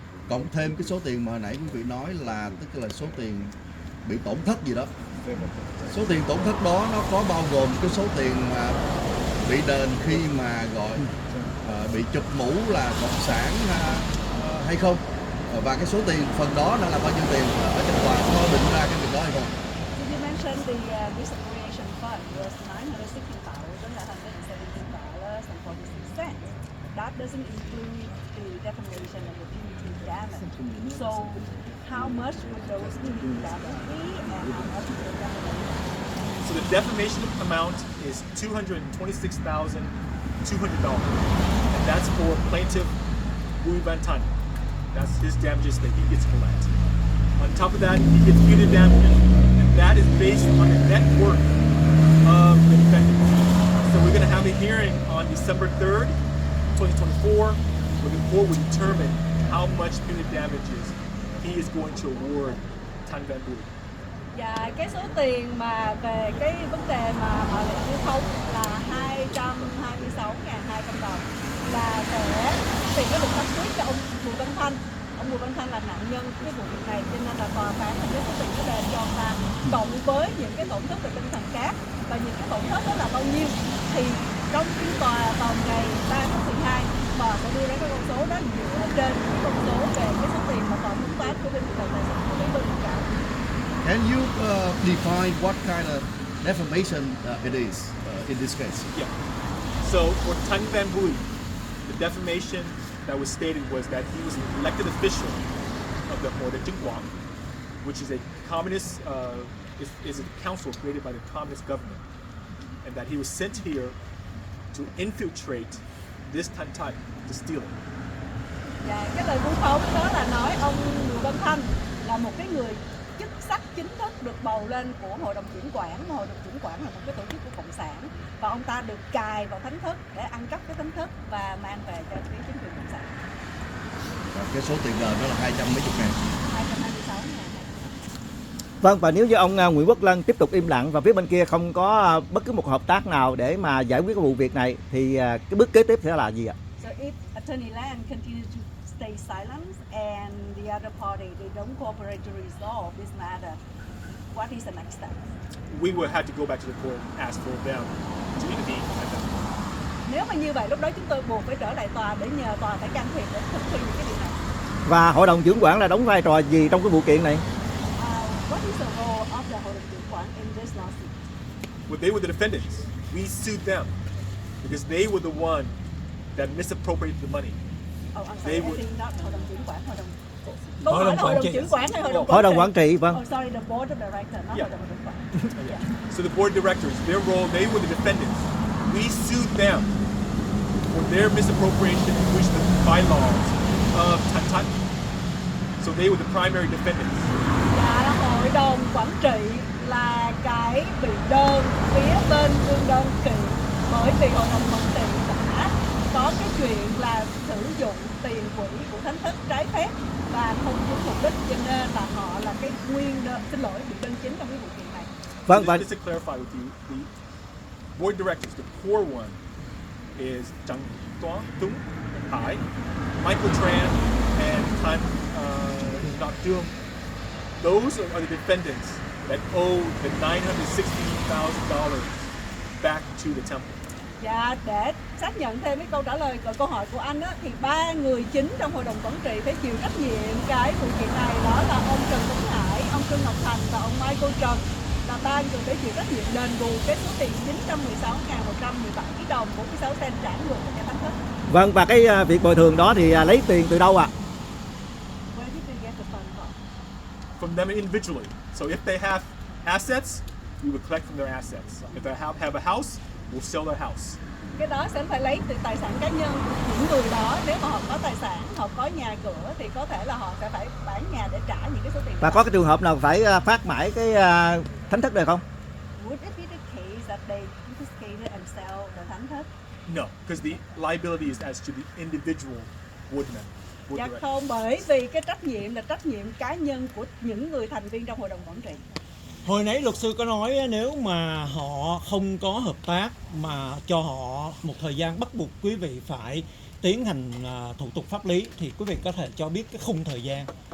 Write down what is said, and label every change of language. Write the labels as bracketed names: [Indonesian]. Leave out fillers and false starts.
[Vietnamese] Cộng thêm cái số tiền mà hồi nãy quý vị nói là tức là số tiền bị tổn thất gì đó. Số tiền tổn thất đó nó có bao gồm cái số tiền mà bị đền khi mà gọi bị chụp mũ là cộng sản hay không? Và cái số tiền phần đó nó là bao nhiêu tiền ở trong tòa có định ra cái việc đó hay không? [English] You mentioned the misappropriation fund was $916.146. That doesn't include the defamation and the punitive damage. So, how much would those punitive damage be, and how much would the defamation? So the defamation amount is $226,200, and that's for plaintiff Louis Van Tun. That's his damages that he gets collect. On top of that, he gets punitive damages, and that is based on the net worth of the defendant. So we're going to have a hearing on December 3rd, 2024, where the court will determine how much punitive damages he is going to award Thanh Van Bùi. [Vietnamese] Và cái số tiền mà về cái vấn đề mà họ lại như không là 226.200 đồng là để tiền nó được phát quyết cho ông Bùi Văn Thanh. Ông Bùi Văn Thanh là nạn nhân cái vụ việc này, cho nên là tòa phán là cái số tiền nó đền cho ông ta cộng với những cái tổn thất về tinh thần khác, và những cái tổn thất đó là bao nhiêu thì trong phiên tòa vào ngày 3 tháng 12 tòa sẽ đưa ra cái con số đó dựa trên cái con số về cái số tiền mà tòa muốn toán của bên tài sản của bên bị cáo. [English] Can you define what kind of defamation it is in this case? Yeah. So for Thanh Van Bùi, the defamation that was stated was that he was an elected official of the Hội đồng Chứng khoán, which is a communist, is a council created by the communist government, and that he was sent here to infiltrate this Thanh Thanh to steal it. [Vietnamese] Dạ, cái lời vu khống đó là nói ông Bùi Văn Thanh là một cái người chức sắc chính thức được bầu lên của Hội đồng Chuyển quản. Hội đồng Chuyển quản là một cái tổ chức của Cộng sản, và ông ta được cài vào thánh thất để ăn cắp cái thánh thất và mang về cho phía chính quyền Cộng sản. Và cái số tiền đền đó là 200 mấy chục ngàn. 226.000. Vâng, và nếu như ông Nguyễn Quốc Lân tiếp tục im lặng và phía bên kia không có bất cứ một hợp tác nào để mà giải quyết cái vụ việc này thì cái bước kế tiếp sẽ là gì ạ? [English] So if Attorney Lan continue to stay silent and the other party they don't cooperate to resolve this matter, what is the next step? We will have to go back to the court and ask for them to intervene at that point. [Vietnamese] Nếu mà như vậy lúc đó chúng tôi buộc phải trở lại tòa để nhờ tòa phải can thiệp để thực thi những cái điều này. Và Hội đồng Chứng khoán là đóng vai trò gì trong cái vụ kiện này? [English] What is the role of the Hội đồng Chứng khoán in this lawsuit? Well, they were the defendants. We sued them because they were the one that misappropriated the money. Oh, I'm sorry, They I would- think not Hội đồng Chứng khoán, Hội đồng [Vietnamese] Hội đồng Hội Quản đồng trị. Chứng khoán hay Hội đồng Hội đồng Quản trị, vâng. [English] Oh, sorry, the board of directors, not Yeah. Hội đồng Chứng khoán. Yeah. So the board of directors, their role, they were the defendants. We sued them for their misappropriation and breach the bylaws of Thanh Thanh. So they were the primary defendants. [Vietnamese] Dạ, Hội đồng Quản trị là cái bị đơn phía bên đương đơn kiện, bởi vì Hội đồng Quản trị đã có cái chuyện là sử dụng tiền quỹ của thánh thất trái phép và không đúng mục đích, cho nên là họ là cái nguyên đơn, xin lỗi, bị đơn chính trong cái vụ kiện này. Vâng, và [English] Just to clarify with you, the board of directors, the core one is Trần Tuấn Tung Hải, Michael Tran, and Thanh Ngọc Trương. Those are the defendants that owe the $960,000 back to the temple. [Vietnamese] Dạ, để xác nhận thêm cái câu trả lời của câu hỏi của anh á, thì ba người chính trong Hội đồng Quản trị phải chịu trách nhiệm cái vụ kiện này, đó là ông Trần Tuấn Hải, Trương Ngọc Thành và ông Michael Trần là ban rồi cái chịu trách nhiệm đền bù cái số tiền 916.117 đồng 46 cent trả ngược cho nhà thánh thất. Vâng, và cái việc bồi thường đó thì lấy tiền từ đâu ạ? [English] Where did they get the fund from? From them individually. So if they have assets, we would collect from their assets. If they have a house, we'll sell their house. [Vietnamese] Cái đó sẽ phải lấy từ tài sản cá nhân của những người đó. Nếu mà họ có tài sản, họ có nhà cửa thì có thể là họ sẽ phải bán nhà để trả những cái số tiền Và có cái trường hợp nào phải phát mãi cái thánh thất này không? [English] Would it be the case that they confiscated and sell the thánh thất? No, because the liability is as to the individual woodman. Wood [Vietnamese] Dạ [English] director. [Vietnamese] không, bởi vì cái trách nhiệm là trách nhiệm cá nhân của những người thành viên trong hội đồng quản trị. Hồi nãy luật sư có nói nếu mà họ không có hợp tác mà cho họ một thời gian bắt buộc quý vị phải tiến hành thủ tục pháp lý thì quý vị có thể cho biết cái khung thời gian.